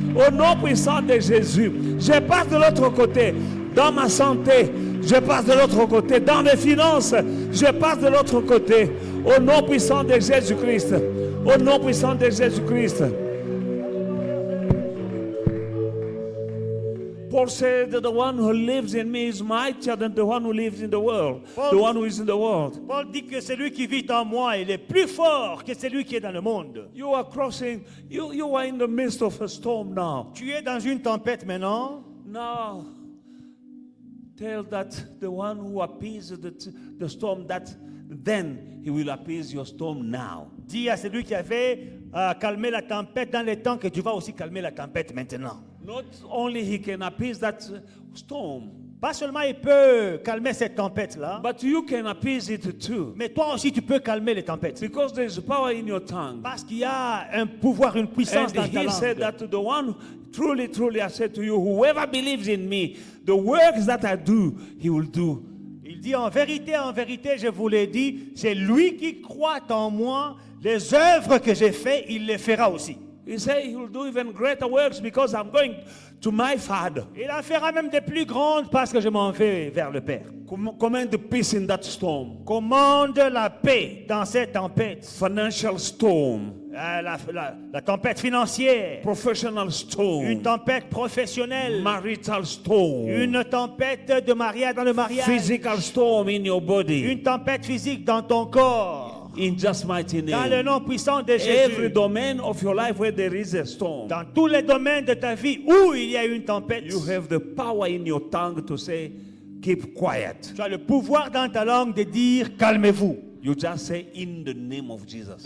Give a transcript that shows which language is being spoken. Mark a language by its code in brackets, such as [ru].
[fr] Au nom puissant de Jésus. Je passe de l'autre côté. Dans ma santé, je passe de l'autre côté. Dans mes finances, je passe de l'autre côté. Au nom puissant de Jésus-Christ. Au nom puissant de Jésus-Christ. [en] Paul said that the one who lives in me is mightier than the one who lives in the world, Paul- the one who is in the world. [fr] Paul dit que celui qui vit en moi, il est plus fort que celui qui est dans le monde. [en] You are crossing, you are in the midst of a storm now. [fr] Tu es dans une tempête maintenant. [en] Now, tell that the one who appeases the storm, that then he will appease your storm now. [fr] Dis à celui qui avait calmé la tempête dans les temps que tu vas aussi calmer la tempête maintenant. [en] Not only he can appease that storm, [fr] Pas seulement il peut calmer cette tempête-là, [en] but you can appease it too. [fr] mais toi aussi tu peux calmer les tempêtes. [en] Because there is power in your tongue. [fr] Parce qu'il y a un pouvoir, une puissance [en] And [fr] dans ta [en] he said [fr] langue. [en] that to the one, truly, truly, I said to you, whoever believes in me, the works that I do, he will do. [fr] Il dit en vérité, je vous l'ai dit, c'est lui qui croit en moi, les œuvres que j'ai faites, il les fera aussi. [en] He said he will do even greater works because I'm going to my Father. [fr] Il en fera même des plus grandes parce que je m'en vais vers le Père. [en] Command the peace in that storm. [fr] Commande la paix dans cette tempête. [en] Financial storm. [fr] La tempête financière. [en] Professional storm. [fr] Une tempête professionnelle. [en] Marital storm. [fr] Une tempête de mariage dans le mariage. [en] Physical storm in your body. [fr] Une tempête physique dans ton corps. [en] In just mighty name. [fr] Dans le nom puissant de [en] Every [fr] Jésus. [en] domain of your life where there is a storm. [fr] Dans tous les domaines de ta vie où il y a une tempête. [en] You have the power in your tongue to say, keep quiet. [fr] Tu as le pouvoir dans ta langue de dire calmez-vous. [en] You just say in the name of Jesus.